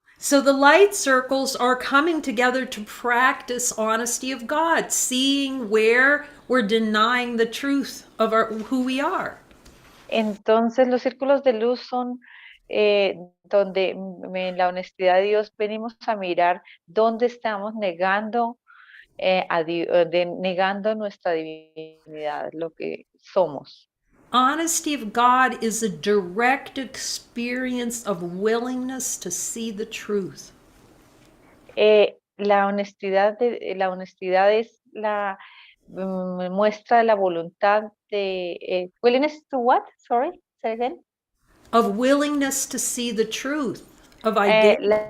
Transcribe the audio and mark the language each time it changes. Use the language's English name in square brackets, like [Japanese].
[English] So the light circles are coming together to practice honesty of God, seeing where we're denying the truth of who we are. [Spanish] Entonces los círculos de luz son donde en la honestidad de Dios venimos a mirar dónde estamos negando negando nuestra divinidad, lo que somos. [English] Honesty of God is a direct experience of willingness to see the truth. [Spanish] La honestidad es la muestra de la voluntad de [English] willingness to what? Sorry, say again. Of willingness to see the truth of identity.